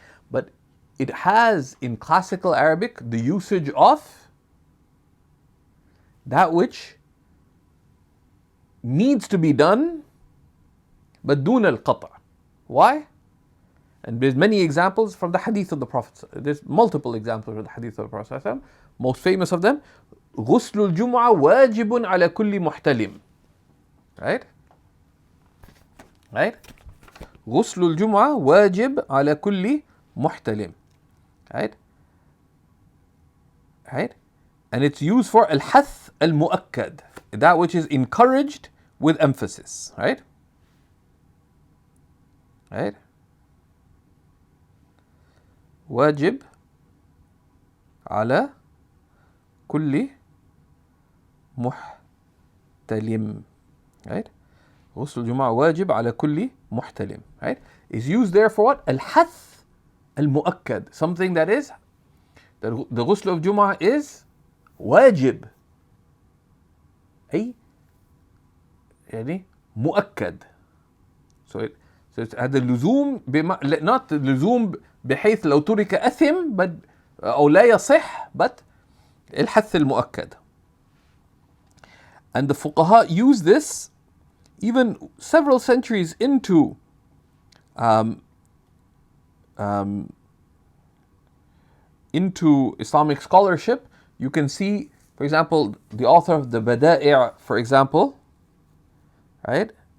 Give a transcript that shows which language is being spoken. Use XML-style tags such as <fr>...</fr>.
<en>But it has in classical Arabic the usage of that which needs to be done, but</en> <ar>dun al-qata'.</ar> <en>Why? And there's many examples from the hadith of the Prophet. There's multiple examples of the hadith of the Prophet. Most famous of them,</en> <ar>غسل الجمعة واجب على كل محتلم.</ar> <en>Right? Right?</en> <ar>غسل الجمعة واجب على كل محتلم.</ar> <en>Right? Right? And it's used for</en> <ar>الحث المؤكد,</ar> <en>that which is encouraged with emphasis. Right? Right?</en> <ar>واجب على كل محتلم. Right? غسل الجمعة واجب على كل محتلم.</ar> <en>Right? Is used there for what?</en> <ar>الحث المؤكد.</ar> <en>Something that is, the غسل of Jum'ah is واجب.</en> <ar>أي يعني مؤكد. So it's هذا اللزوم not اللزوم بحيث لو ترك أثم but أو لا يصح, but الحث المؤكد.</ar> <en>And the fuqaha use this even several centuries into into Islamic scholarship. You can see, for example, the author of the Bada'i', for example, right?</en>